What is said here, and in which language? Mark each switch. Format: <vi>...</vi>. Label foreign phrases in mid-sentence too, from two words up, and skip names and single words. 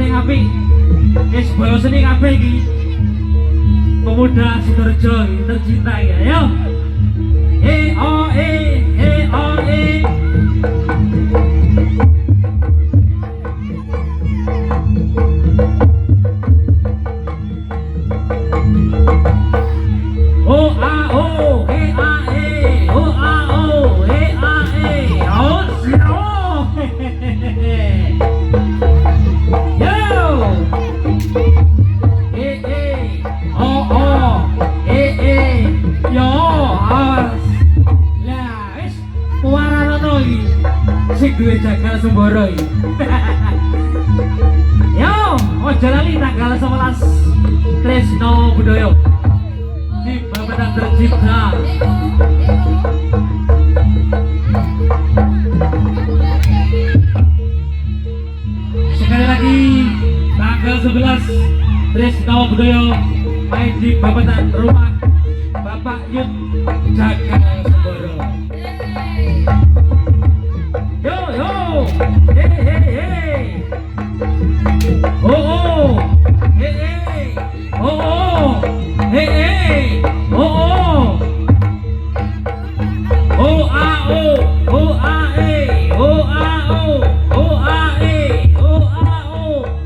<jv>apik. Wis boyo seni kabeh iki.</jv> <id>Pemuda Sidoarjo tercinta ya. Ayo. E. O A O E A E O A O E A E O Yo</id> <jv>E O O E Yo awas lah wis waranono iki sing duwe jagal Semboro iki yo ojo lali tanggal 11 Tresno Budaya di Bapeda Tercipta.</jv> <id>Sekali lagi tanggal 11 Tresno Budaya main di Bapeda rumah Bapak Yud Jagal Semboro. Yo oh hey oh O A O O A E O A O O A E O A O</id>